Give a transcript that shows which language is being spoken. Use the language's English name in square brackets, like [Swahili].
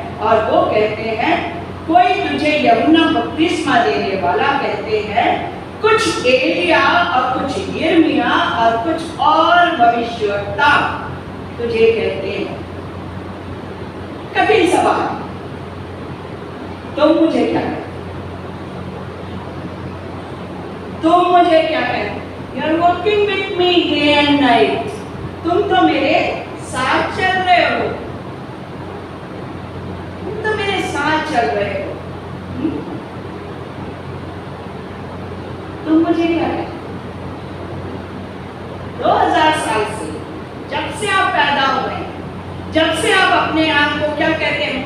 [Hindi] और वो कहते हैं कोई तुझे यूहन्ना बपतिस्मा देने वाला कहते हैं, कुछ एलिया और कुछ यिर्मयाह और कुछ और भविष्यवक्ता तुझे कहते हैं। कठिन सवाल, तुम मुझे क्या कहते? तुम मुझे क्या कहते? [English] You are walking with me day and night. [Hindi] तुम तो मेरे साथ चल रहे हो, तुम तो मेरे साथ चल रहे हो। तुम मुझे क्या कहते? 2000 साल से, जब से आप पैदा हुए, जब से आप अपने आप को क्या कहते हैं?